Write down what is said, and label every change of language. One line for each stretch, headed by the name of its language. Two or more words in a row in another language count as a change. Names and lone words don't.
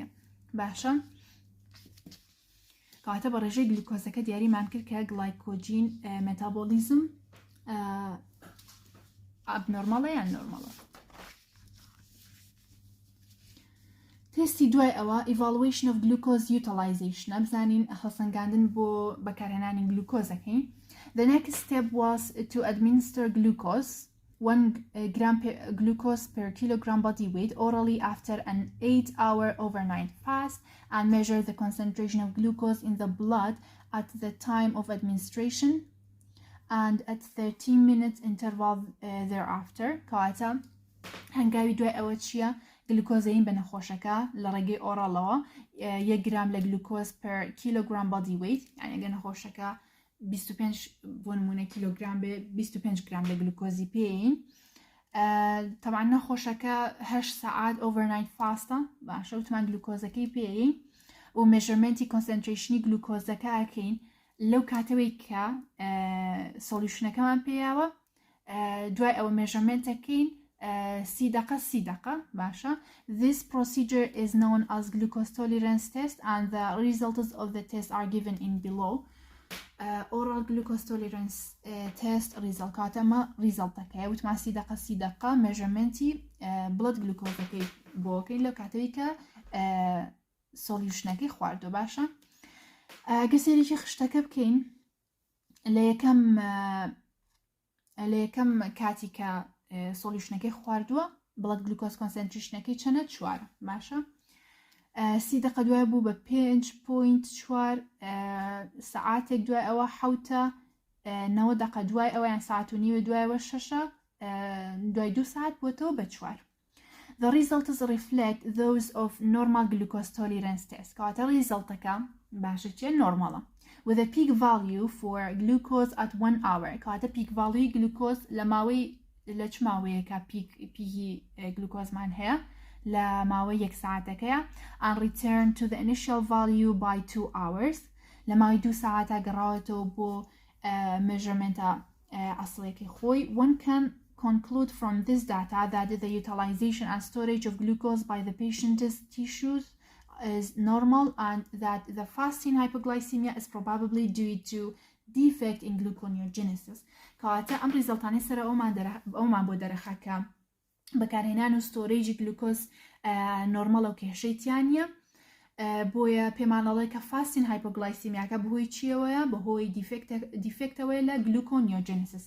Central Kurdish: باشە کاتە بە ڕێژەی گلوکۆزەکە دیاریمان کرد کە گلایکۆجین مێتابۆلیزم ئابنۆرماڵە یان نۆرماڵە. تستی دوای ئەوە
English: evaluation of glucose utilization
Central Kurdish: بزانین هەڵسەنگاندن بۆ بەکارهێنانی گلوکۆزەکەین.
English: The next step was to administer glucose 1 gram glucose per kilogram body weight orally after an 8-hour overnight fast and measure the concentration of glucose in the blood at the time of administration and at 13 minutes interval thereafter.
Central Kurdish: کەواتە هەنگاوی دوای ئەوە چییە؟ گلوکۆزەین بە نەخۆشەکە لە ڕێگەی ئۆڕەڵەوە 1 گرام لە گلوکۆز
English: per kilogram body weight
Central Kurdish: یعنی ئەگەر نەخۆشەکە 25 بۆ نمونە کیلۆگرام بێ 25 گرام لە گلوکۆزی پێین. طبعا نەخۆشەکە 8 ساعات overnight فاستە باشە وتمان گلوکۆزەکەی پێین و مێژەرمنتی کۆنسنتریشنی گلوکۆزەکە ئەکەین لەو کاتەوەی کە سۆلیوشنەکەمان پێیاوە. دوای ئەوە مێژەرمنتەکەین 30 دقیقە باشە.
English: This procedure is known as glucose tolerance test and the results of the test are given in below. Oral glucose tolerance test result
Central Kurdish: کاتەمە ریزڵتەکەی وتمان 30 دقیقە مێژەرمنتی
English: blood glucoseەکەی
Central Kurdish: بۆکەین لەو کاتەوەی کە سۆلیوشنەکەی خواردووە. باشە گەسێریکی خشتەکە بکەین لە یەکەم کاتی کە سۆلیوشنەکەی خواردووە
English: blood glucose concentration
Central Kurdish: چەنە 4 باشە. 30 دقیقە دوای بوو بە 5.4 ساعاتێک دوای ئەوە 90 دقیقە دوای ئەوە یان ساعت و نیوە دوایەوە 6 دوای 2 ساعت بۆتەوە بە 4.
English: The results reflect those of normal glucose tolerance test.
Central Kurdish: کاتە ریزڵتەکە باشە چیە نۆرماڵە
English: with a peak value for glucose at 1 hour.
Central Kurdish: کاتە
English: peak value glucose
Central Kurdish: لە ماوەی لە چ ماوەیەکە پیکی گلوکۆزمان هەیە لە ماوەی 1 ساعتەکەیە
English: and return to the initial value by 2 hours.
Central Kurdish: لە ماوەی 2 ساعتە گەڕاوەتەوە بۆ measurementa ئەسڵێکی خۆی.
English: One can conclude from this data that the utilization and storage of glucose by the patient's tissues is normal and that the fasting hypoglycemia is probably due to defect in gluconeogenesis.
Central Kurdish: کەواتە ئەم ریزڵتانەی سەر ئەومان بۆ دەرەخەکە بەکارهێنان و ستۆرێجی گلوکۆز نۆرمەڵە و کێشەی نییە بۆیە پێمانەڵێ کە فاستین هایپۆگلایسیمیاکە بەهۆی چیەوەیە بەهۆی دیفکتەوەی لە گلوکۆنیۆجێنسیسە.